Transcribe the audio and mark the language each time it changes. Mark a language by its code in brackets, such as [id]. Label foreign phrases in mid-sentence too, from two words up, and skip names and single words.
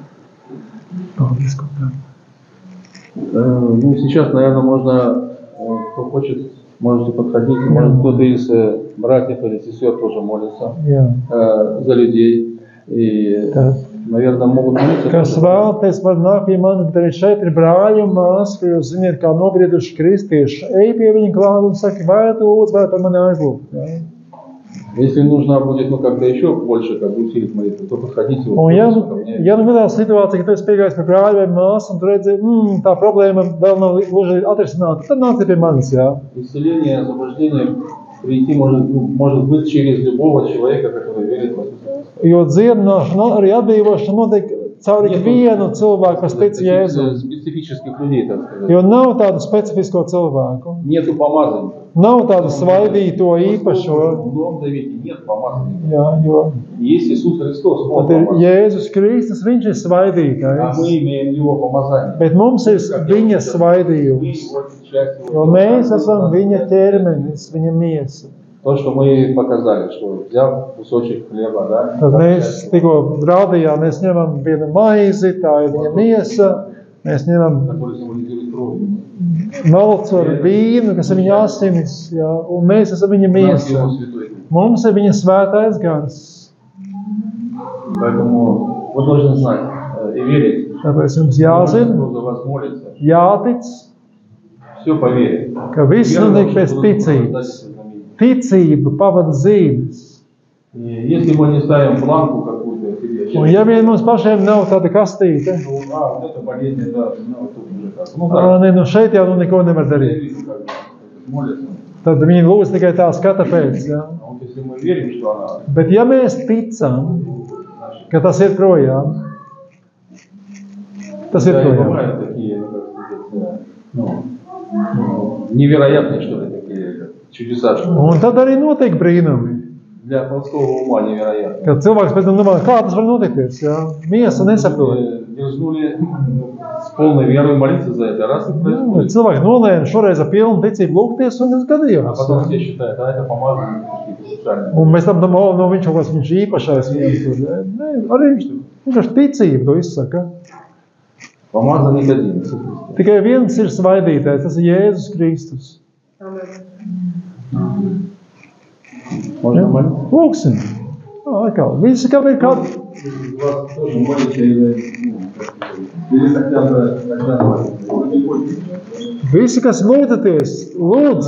[ru] Ну, сейчас, наверное, можно, кто хочет, можете подходить. Может, кто-то из братьев или сестер тоже молится за людей. И, наверное, могут молиться. [lv] Kas vēlaties, var nākt pie manis, bet arī šeit ir brāļi un māsas, ka jūs ziniet, kā nobrieduši kristieši. Ej pie viņa klāt un saki, vai tu lūdzu, vai par mani aizlūgt. [ru] Если нужно будет, ну, как-то еще больше, как бы усилить молитву, то подходите. [lv] Un ja nu gadās situācija, ka tu esi piegājis pie brāļa vai māsas un tu redzi, tā problēma vēl nav gluži atrisināta, tad nāc pie manis, jā. [ru] Исцеление, освобождение прийти может быть через любого человека, который верит в Иисуса. [lv] Jo dziedināšana, arī atbrīvošana notiek caur ikvienu cilvēku, kas tic Jēzu. [ru] Специфических людей, так сказать. [lv] Jo nav tādu specifisko cilvēku. [ru] Нету помазанников. [lv] Nav tādu svaidīto īpašo. [ru] В Новом Завете нет помазанников. [lv] Jā, jo. [ru] Есть Иисус Христос. [lv] Tad ir Jēzus Kristus, viņš ir svaidītājs. [ru] А мы имеем Его помазание. [lv] Bet mums ir viņa svaidījums. Jo mēs esam viņa ķermenis, viņa miesa. [ru] То, что мы показали, что взяв кусочек хлеба, да? [lv] Tad mēs tikko rādījām, mēs ņemam vienu maizi, tā ir viņa miesa, mēs ņemam malcu ar vīnu, kas ir viņa asinis, jā, un mēs esam viņa miesa. Mums ir viņa svētais gars. [ru] Поэтому вы должны знать и верить. [lv] Tāpēc jums jāzina, jātic, ka viss notiek pēc ticības. Ticība pavada zīmes. [ru] Если мы не ставим планку какую-то себе, [lv] un ja vien mums pašiem nav tāda kastīte, [ru] вот это болезнь, это, тут уже как. [lv] ne, nu šeit jau neko nevar darīt. Tad viņi lūdz tikai tā skata pēc. Ja? [ru] Если мы верим, что она... [lv] Bet ja mēs ticam, ka tas ir projām, tas ir projām. [ru] Бывают такие, невероятные, что ли, такие чудеса. [lv] Un tad arī notiek brīnumi. [ru] Для простого ума невероятно. [lv] Kad cilvēks pēc tam domā, kā tas var notikties, ja? Miesa nesaprot. [ru] Дерзнули с полной верой молиться за это, раз и происходит. [lv] Cilvēki nolēma šoreiz ar pilnu ticību lūgties, un tas gadījās. [ru] А потом все считают, это помазание какие-то специальные. [lv] Un mēs tam domājam, no viņš kaut kāds viņš īpašais viens tur. Ne, arī vienkārši ticība to izsaka. [ru] Помазанник один. [lv] Tikai viens ir svaidītājs, tas ir Jēzus Kristus. [ru] Можно молиться? [lv] Lūksim. Atkal. Visi, kam ir kādi... [ru] Вас тоже молите или Или хотя бы тогда [lv] Visi, kas lūdzaties, lūdz.